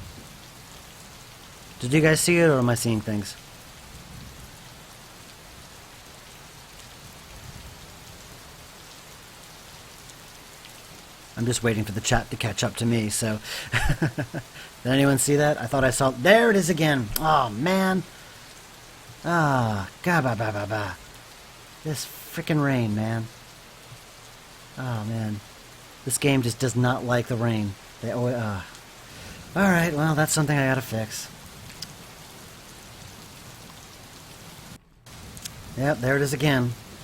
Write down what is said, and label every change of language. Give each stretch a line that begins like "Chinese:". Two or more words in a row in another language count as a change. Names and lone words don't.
English: Did you guys see it, or am I seeing things? I'm just waiting for the chat to catch up to me, so... Did anyone see that? I thought I saw... There it is again! Oh, man! Ah, ga-ba-ba-ba-ba. This frickin' rain, man. Oh, man. This game just does not like the rain. They always... Alright, well, that's something I gotta fix. Yep, there it is again.